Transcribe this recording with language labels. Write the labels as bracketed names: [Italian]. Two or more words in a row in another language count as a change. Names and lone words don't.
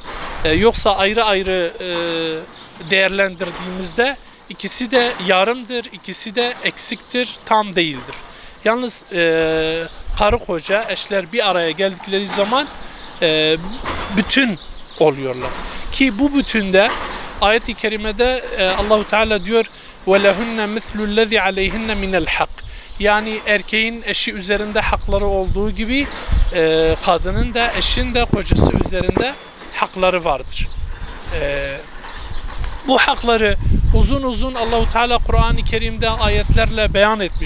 [Turkish] Yoksa ayrı ayrı değerlendirdiğimizde ikisi de yarımdır, ikisi de eksiktir, tam değildir. Yalnız karı koca eşler bir araya geldikleri zaman bütün oluyorlar. Ki bu bütünde ayet-i kerimede Allahu Teala diyor: [Arabic] وَلَهُنَّ مِثْلُ الَّذِي عَلَيْهِنَّ مِنَ الْحَقِّ. [Turkish] Yani erkeğin eşi üzerinde hakları olduğu gibi kadının da eşin de kocası üzerinde hakları vardır. Bu hakları uzun uzun Allahu Teala Kur'an-ı Kerim'de ayetlerle beyan etmiş.